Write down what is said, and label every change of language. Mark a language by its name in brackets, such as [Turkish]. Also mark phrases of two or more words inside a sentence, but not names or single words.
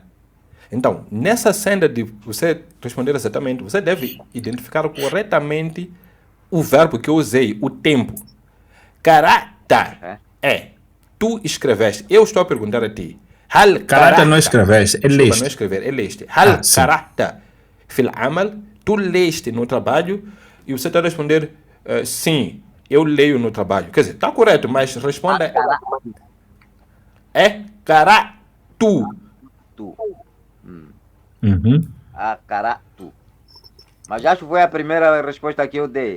[Portuguese] Então, nessa cena de você responder exatamente, você deve identificar corretamente o verbo que eu usei, o tempo. Qara'ta é tu escreveste. Eu estou a perguntar a ti. Hal Qara'ta não escreveste, é Desculpa, leste. não escrever, é leste. Hal sim. [Arabic] قرأت في العمل, [Portuguese] tu leste no trabalho e você está a responder sim, eu leio no trabalho. Quer dizer, está correto, mas responda é qara'tu. Tu. Uhum. Acaratu. Mas acho que foi a primeira resposta que eu dei.